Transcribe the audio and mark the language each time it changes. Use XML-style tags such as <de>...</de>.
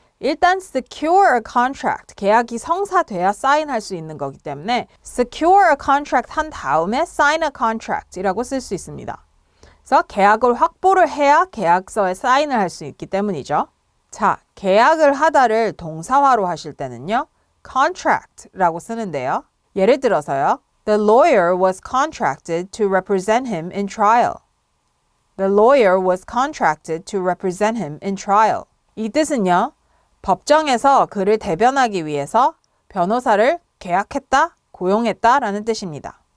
<ko>일단 secure a contract, 계약이 성사돼야 사인할 수 있는 거기 때문에 secure a contract 한 다음에 sign a contract 이라고 쓸 수 있습니다. 그래서 계약을 확보를 해야 계약서에 사인을 할 수 있기 때문이죠. 자, 계약을 하다를 동사화로 하실 때는요. contract라고 쓰는데요. 예를 들어서요.</ko> <en>The lawyer was contracted to represent him in trial. The lawyer was contracted to represent him in trial.</en> <ko>이 뜻은요. 법정에서 그를 대변하기 위해서 변호사를 계약했다, 고용했다 라는 뜻입니다.</ko>